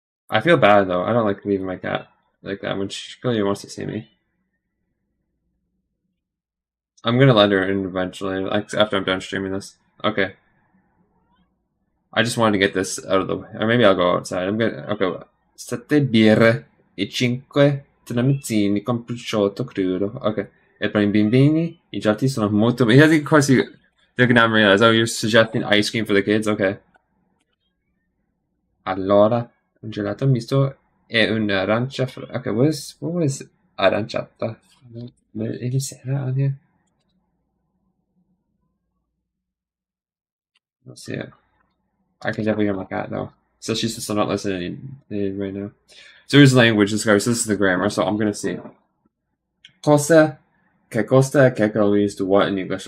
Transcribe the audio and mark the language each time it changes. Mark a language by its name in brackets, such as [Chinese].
[English] I feel bad though. I don't like leaving my cat like that when she really wants to see me. I'm gonna let her in eventually, like after I'm done streaming this. Okay. I just wanted to get this out of the way. Or maybe I'll go outside. I'm gonna okay. [Italian] Sette birre e cinque tramezzini con prosciutto crudo. Okay. E per i bambini i gelati sono molto. [English] Yeah, of course they're gonna realize. Oh, you're suggesting ice cream for the kids. Okay. [Italian] Allora, un gelato misto e un'arancia. [English] Okay, what was aranciata? Did you say that on here? Let's see it. I can definitely hear my cat though. So she's still not listening right now. So here's the language discovery. So this is the grammar. So I'm gonna see. Cosa, que costa, que means to what in English.